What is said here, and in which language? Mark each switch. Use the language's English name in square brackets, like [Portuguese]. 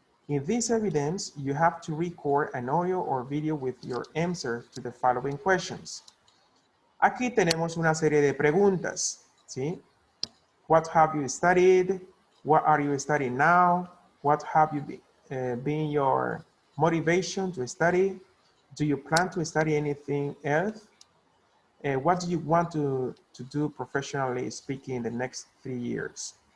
[English] In this evidence, you have to record an audio or video with your answer to the following questions. [Spanish] Aquí tenemos una serie de preguntas, ¿sí? [English] What have you studied? What are you studying now? What have you been your motivation to study? Do you plan to study anything else? What do you want to do professionally speaking in the next 3 years?